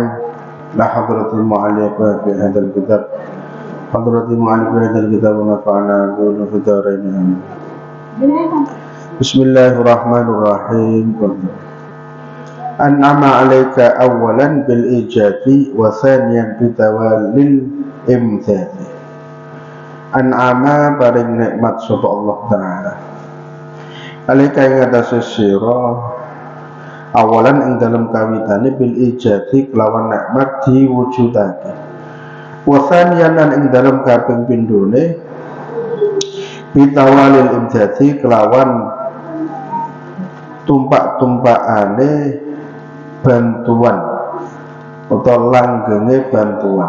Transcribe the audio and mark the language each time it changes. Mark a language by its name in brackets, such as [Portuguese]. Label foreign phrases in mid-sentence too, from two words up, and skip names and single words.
[Arabic] لحضرة المعلق في هذا الكتاب حضرة المعلق في هذا الكتاب ونفعنا به في الدارين آمين. بسم الله الرحمن الرحيم. أنعم عليك أولا بالإيجاد وثانيا بتوالي الإمتثال. [Javanese] An'ama paring nikmat sapa Allah Ta'ala alaika ing atase sira awalan ing dalem kawitane [Arabic] بالإيجاد [Javanese] kelawan nikmat diwujudake [Arabic] وثانيا [Javanese] ing dalem kaping pindhone [Arabic] بتوالي الإمداد [Javanese] kelawan tumpak-tumpakane bantuan utawa langgenge bantuan.